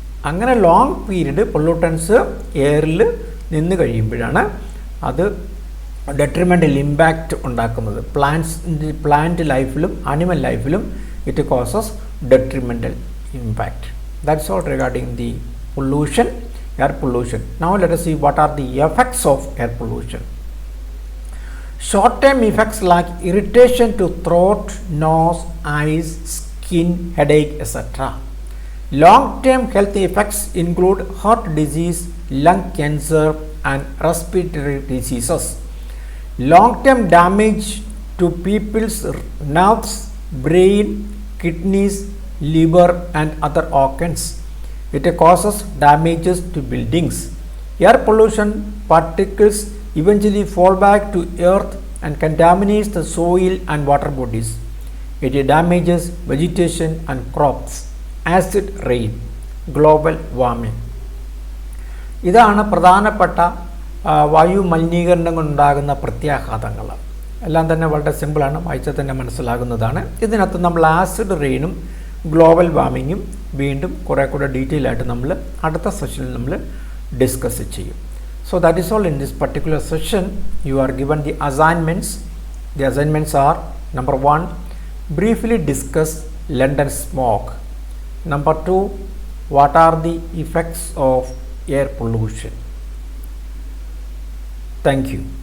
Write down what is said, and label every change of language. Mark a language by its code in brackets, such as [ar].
[ml] അങ്ങനെ long period pollutants എയറിൽ നിന്ന് കഴിയുമ്പോഴാണ് അത് ഡെട്രിമെൻ്റൽ ഇമ്പാക്റ്റ് ഉണ്ടാക്കുന്നത്. [en] Plant ലൈഫിലും animal ലൈഫിലും it causes detrimental impact. That's all regarding the pollution, air pollution. Now let us see what are the effects of air pollution. Short-term effects like irritation to throat, nose, eyes, skin, headache, etc. Long-term health effects include heart disease, lung cancer, and respiratory diseases. Long-term damage to people's nerves, brain, kidneys, liver, and other organs. It causes damages to buildings. Air pollution particles eventually fall back to earth and contaminates the soil and water bodies. It damages vegetation and crops. Acid rain, global warming. [ml] ഇതാണ് പ്രധാനപ്പെട്ട വായു മലിനീകരണം കൊണ്ടുണ്ടാകുന്ന പ്രത്യാഘാതങ്ങൾ. എല്ലാം തന്നെ വളരെ സിമ്പിളാണ്, വായിച്ചാൽ തന്നെ മനസ്സിലാകുന്നതാണ്. ഇതിനകത്ത് നമ്മൾ ആസിഡ് റെയിനും ഗ്ലോബൽ വാർമിങ്ങും വീണ്ടും കുറേ കൂടെ ഡീറ്റെയിൽ ആയിട്ട് നമ്മൾ അടുത്ത സെഷനിൽ നമ്മൾ ഡിസ്കസ് ചെയ്യും. [en] So that is all in this particular session. You are given the assignments. The assignments are: number 1, briefly discuss London smog. Number 2, what are the effects of air pollution? Thank you.